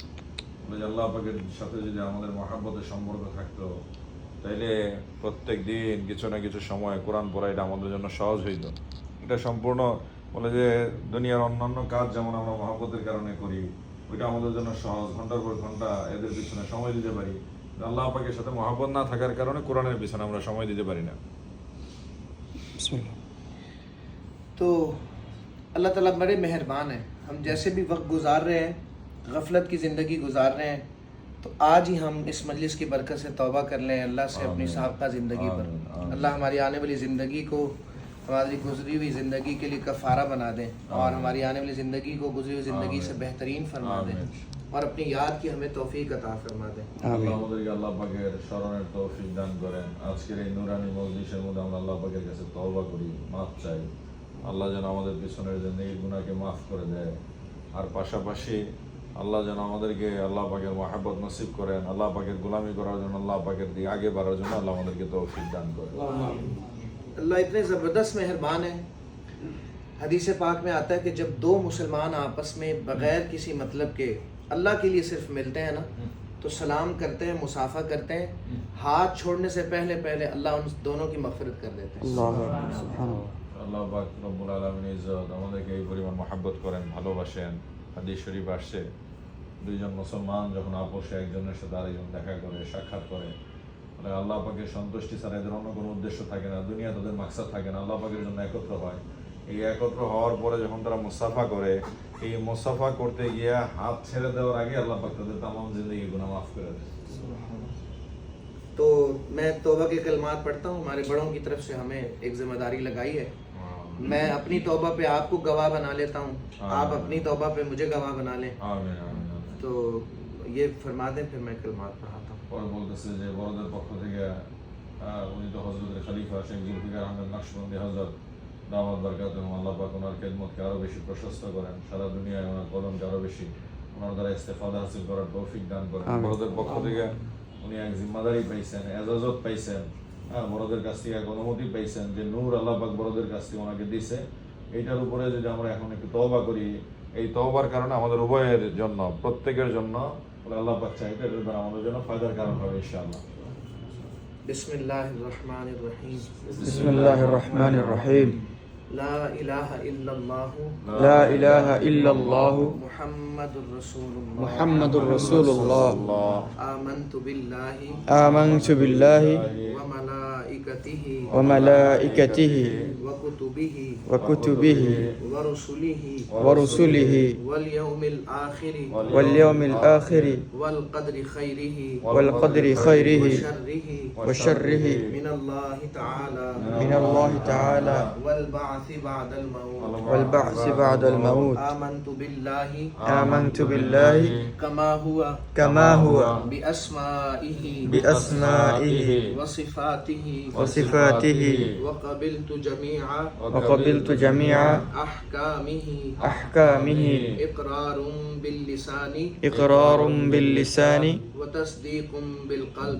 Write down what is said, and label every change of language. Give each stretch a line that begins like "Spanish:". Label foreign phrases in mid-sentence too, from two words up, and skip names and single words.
Bangla: বলে আল্লাহ পাকের সাথে যদি আমাদের মহাব্বতের সম্পর্ক থাকতো তাইলে প্রত্যেক দিন কিছু না কিছু সময় কোরআন পড়া এটা আমাদের জন্য সহজ হইত. এটা সম্পূর্ণ বলে যে দুনিয়ার অন্যান্য কাজ যেমন আমরা মহব্বতের কারণে করি ওইটা আমাদের জন্য সহজ, ঘন্টার পর ঘন্টা এদের পিছনে সময় দিতে পারি. আল্লাহ পাকের সাথে মহব্বত না থাকার কারণে কোরআনের পিছনে আমরা সময় দিতে পারি না.
Urdu: تو اللہ تعالیٰ بڑے مہربان ہیں. ہم جیسے بھی وقت گزار رہے ہیں غفلت کی زندگی گزار رہے ہیں تو آج ہی ہم اس مجلس کی برکت سے توبہ کر لیں اللہ سے اپنی سابقہ زندگی پر. اللہ ہماری آنے والی زندگی کو ہماری گزری ہوئی زندگی کے لیے کفارہ بنا دیں اور ہماری آنے والی زندگی کو گزری ہوئی زندگی سے بہترین فرما دیں اور اپنی یاد کی ہمیں توفیق عطا فرما دیں.
Bangla: আল্লাহ আমাদেরকে আল্লাহ পাকের স্মরণের তৌফিক দান করেন. আজকের এই নুরানি মজলিসের মধ্যে আমরা আল্লাহ পাকের কাছে তওবা করি, মাফ চাই. আল্লাহ যেন আমাদের পিছনের জিন্দেগির গুনাহকে মাফ করে দেয় আর পাশাপাশি আল্লাহ যেন আমাদেরকে আল্লাহ পাকের মহব্বত নসিব করেন. আল্লাহ পাকের গোলামি করার জন্য আল্লাহ পাকের দিকে আগে বাড়ার জন্য আল্লাহ আমাদেরকে তৌফিক দান করেন.
Urdu: اللہ اتنے زبردست مہربان ہے. حدیث پاک میں آتا ہے کہ جب 2 مسلمان آپس میں بغیر کسی مطلب کے اللہ کے لیے صرف ملتے ہیں نا تو سلام کرتے ہیں مصافحہ کرتے ہیں ہاتھ چھوڑنے سے پہلے اللہ ان دونوں کی مغفرت کر دیتے ہیں.
Bangla: আল্লাহ পাক রব্বুল আলামিন ইজ্জত আমাদেরকে এই পরিমাণ মহব্বত করেন, ভালোবাসেন. হাদিস শরীফ আসছে 2 জন মুসলমান যখন আপোষে একজনের সাথে আরেকজন দেখা করে সাক্ষাৎ করে আল্লাহ পাকের সন্তুষ্টি ছাড়া এদের অন্য কোনো উদ্দেশ্য থাকে না, দুনিয়া তাদের মাকসাদ থাকে না, আল্লাহ পাকের জন্য একত্র হয়. এই একত্র হওয়ার পরে যখন তারা মুসাফা করে এই মুসাফা করতে গিয়ে হাত ছেড়ে দেওয়ার আগে আল্লাহ পাক তাদের तमाम জিন্দেগি গুনাহ মাফ করে দেয়.
Urdu: تو میں توبہ کے کلمات پڑھتا ہوں. ہمارے بڑوں کی طرف سے ہمیں ایک ذمہ داری لگائی ہے. میں اپنی توبہ پہ آپ کو گواہ بنا لیتا ہوں, آپ اپنی توبہ پہ مجھے گواہ بنا لیں. تو یہ فرما دیں پھر میں کلمات پڑھاتا ہوں.
Bangla: পরে বলতেছে যে বড়দের পক্ষ থেকে উনি তো হযরতের খলিফা শেখ জুলফিকার আহমেদ নকশবন্দি হযরত দাওয়াত বরকাতুহু আল্লাহ পাক ওনার খেদমতকে আরো বেশি প্রশস্ত করেন, সারা দুনিয়ায় ওনার কদমকে আরো বেশি ওনার দ্বারা ইস্তেফাদা হাসিল করার তৌফিক দান করেন. বড়দের পক্ষ থেকে উনি এক জিম্মাদারি পাইছেন, এজাজত পাইছেন, বড়দের কাছ থেকে এক অনুমতি পাইছেন যে নূর আল্লাহ পাক বড়দের কাছ থেকে ওনাকে দিছে. এইটার উপরে যদি আমরা এখন একটু তওবা করি এই তওবার কারণে আমাদের উভয়ের জন্য প্রত্যেকের জন্য আল্লাহ পাক চাইতে এটার দ্বারা আমাদের জন্য ফায়দার কারণ হবে ইনশাআল্লাহ.
Arabic: بسم اللہ الرحمن الرحیم بسم اللہ الرحمن الرحیم لا الہ الا اللہ لا الہ الا اللہ محمد الرسول اللہ محمد الرسول اللہ آمنت باللہ آمنت باللہ وملائکتہ وملائکتہ وکتبہ وکتبہ ورسلہ ورسلہ والیوم الآخر والیوم الآخر والقدر خیرہ والقدر خیرہ وشرہ وشرہ من اللہ تعالی من اللہ تعالی والبعث بعد الموت والبعث بعد الموت آمنت باللہ آمنت باللہ کما ہوا کما ہوا بأسمائہ بأسمائہ وصفاتہ وصفاتہ وقبلت جميع وقبلت جميع أحكامه أحكامه إقرار باللسان إقرار باللسان وتصديق بالقلب